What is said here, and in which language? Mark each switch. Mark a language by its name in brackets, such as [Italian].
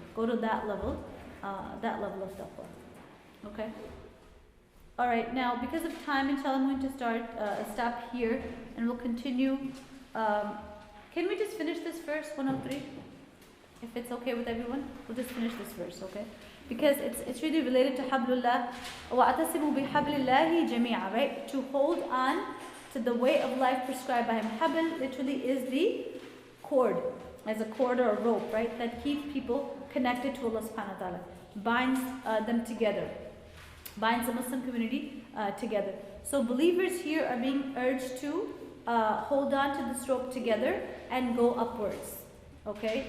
[English] Go to that level of taqwa. Okay? Alright, now because of time, inshallah, I'm going to stop here, and we'll continue. Can we just finish this verse 103? If it's okay with everyone, we'll just finish this verse, okay? Because it's really related to hablullah. [Arabic] وَأَعْتَصِمُوا بِحَبْلِ اللَّهِ جَمِيعًا, right? [English] To hold on to the way of life prescribed by Him. Habl literally is the cord, as a cord or a rope, right? That keeps people connected to Allah subhanahu wa ta'ala. Binds them together. Binds the Muslim community together. So believers here are being urged to hold on to this rope together and go upwards. Okay?